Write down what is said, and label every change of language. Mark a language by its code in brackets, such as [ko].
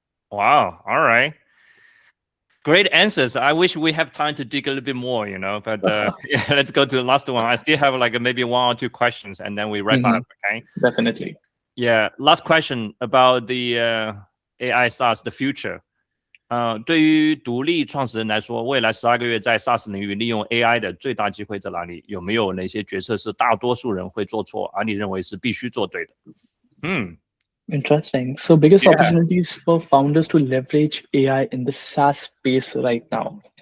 [en] Wow. All right. Great answers. I wish we have time to dig a little bit more, but yeah, let's go to the last one. I still have like maybe one or two questions and then we wrap up. Okay. Definitely. Yeah. Last question about the AI SaaS, the future. [zh] 对于独立创始人来说，未来12个月在 SaaS 领域利用 AI 的最大机会在哪里？有没有哪些决策是大多数人会做错，而你认为是必须做对的？ [en] Interesting. So biggest opportunities for founders to leverage AI in the SaaS space right now.